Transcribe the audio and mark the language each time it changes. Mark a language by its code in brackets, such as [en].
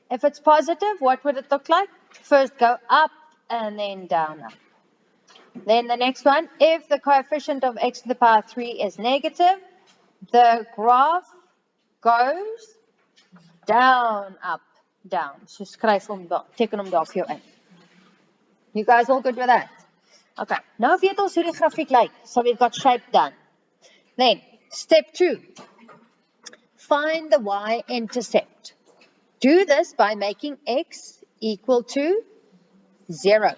[en] If it's positive, what would it look like? First go up and then down up. Then the next one, if the coefficient of x to the power 3 is negative, the graph goes down, up, down. [af] So skryf hom daar, teken hom daar vir jou in. [en] You guys all good with that? Okay, now [af] weet ons hoe die grafiek lyk. [en] So we've got shape done. Then, step 2. Find the y-intercept. Do this by making x equal to 0.